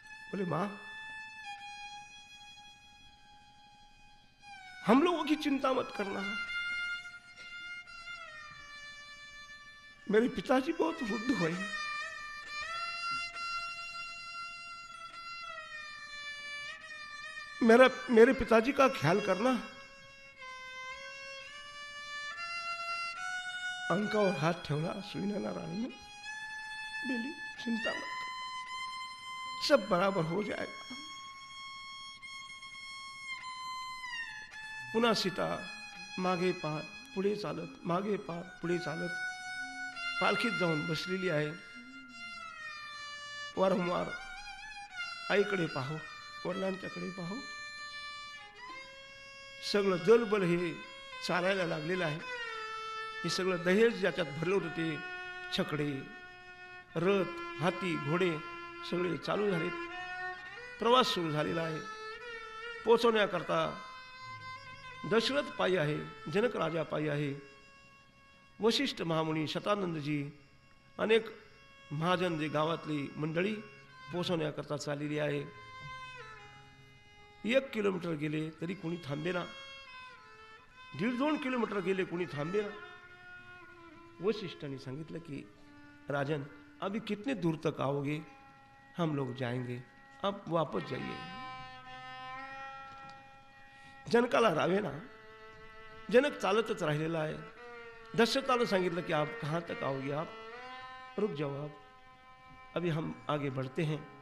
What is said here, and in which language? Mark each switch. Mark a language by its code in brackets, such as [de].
[hi] बोले मां, हम लोगों की चिंता मत करना, मेरे पिताजी बहुत वृद्ध हुए, मेरे पिताजी का ख्याल करना। अंका और हाथ [mr] ठेवला [hi] सुनैना रानी ने, बेली चिंता मत कर, सब बराबर हो जाएगा। [mr] पुन्हा सीता मागे पाहत पुढे चालत, मागे पाहत पुढे चालत पालखीत जाऊन बसलेली आहे। वारंवार आईकडे पाहो, वडिलांच्याकडे पाहो, सगळं दलबल हे चालायला लागलेलं आहे। हे सगळं दहेज ज्याच्यात भरलं होतं ते छकडे, रथ, हाती, घोडे सगळे चालू झालेत, प्रवास सुरू झालेला आहे। पोहोचवण्याकरता दशरथ पायी आहे, जनक राजा पायी आहे, वशिष्ठ महामुनी, शतानंदजी, अनेक महाजन जे गावातली मंडळी पोहोचवण्याकरता चाललेली आहे। 1 किलोमीटर गेले तरी कोणी थांबेना, 1.5-2 किलोमीटर गेले कोणी थांबेना। वशिष्ठांनी सांगितलं की राजन, [hi] अभी कितने दूर तक आओगे? हम लोग जाएंगे, अब वापस जाइए। [mr] जनकाला रावे ना, जनक चालतच राहिलेला आहे। दशरथानं सांगितलं की [hi] आप कहां तक आओगे? आप रुक जाओ, आप अभी हम आगे बढ़ते हैं।